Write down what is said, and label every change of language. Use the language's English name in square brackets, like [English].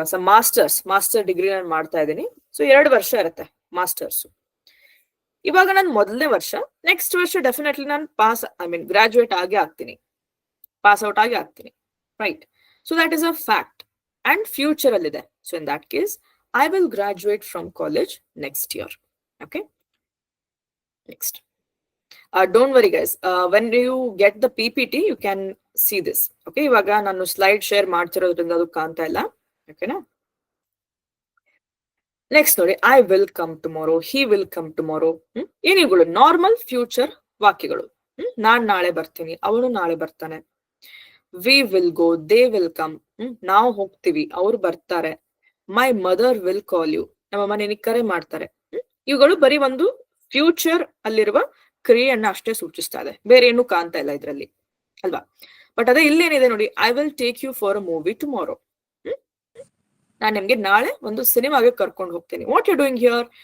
[Kannada] Master degree ನಾನು ಮಾಡ್ತಾ ಇದ್ದೀನಿ. ಸೊ 2 ವರ್ಷ ಇರುತ್ತೆ ಮಾಸ್ಟರ್ಸ್. ಇವಾಗ ನಾನು ಮೊದಲನೇ ವರ್ಷ, ನೆಕ್ಸ್ಟ್ ವರ್ಷ ಡೆಫಿನೆಟ್ಲಿ ನಾನು ಗ್ರಾಜುಯೇಟ್ ಆಗೇ ಆಗ್ತೀನಿ, ಪಾಸ್ ಔಟ್ ಆಗಿ ಆಗ್ತೀನಿ, right. [English] So that is a fact and future ಅಲ್ಲಿದೆ. So in that case I will graduate from college next year. Okay. Next. Don't worry guys. When you get the PPT, you can see this. Okay. [Kannada] Ivaga nanu slide share ಮಾಡ್ತಿರೋದ್ರಿಂದ ಅದು ಕಾಣ್ತಾ ಇಲ್ಲ. [English] Okay na? Next ನೋಡಿ, I will come tomorrow, he will come tomorrow. [Kannada] ಏನಿಗಳು normal future ವಾಕ್ಯಗಳು. ನಾನ್ ನಾಳೆ ಬರ್ತೀನಿ, ಅವನು ನಾಳೆ ಬರ್ತಾನೆ. [English] We will go, they will come. [Kannada] ನಾವು ಹೋಗ್ತೀವಿ, ಅವ್ರು ಬರ್ತಾರೆ. [English] my mother will call you, [Kannada] ನಮ್ಮಮ್ಮ ನಿನಗೆ ಕರೆ ಮಾಡ್ತಾರೆ. ಇವುಗಳು ಬರೀ ಒಂದು ಫ್ಯೂಚರ್ ಅಲ್ಲಿರುವ ಕ್ರಿಯೆಯನ್ನ ಅಷ್ಟೇ ಸೂಚಿಸ್ತಾ ಇದೆ, ಬೇರೆ ಏನು ಕಾಣ್ತಾ ಇಲ್ಲ ಇದ್ರಲ್ಲಿ ಅಲ್ವಾ. [English] but [Kannada] ಅದೇ ಇಲ್ಲೇನಿದೆ ನೋಡಿ, [English] I will take you for a movie tomorrow. [Kannada] ನಾನು ನಿಮ್ಗೆ ನಾಳೆ ಒಂದು ಸಿನಿಮಾಗೆ ಕರ್ಕೊಂಡು ಹೋಗ್ತೀನಿ. [English] What you doing here?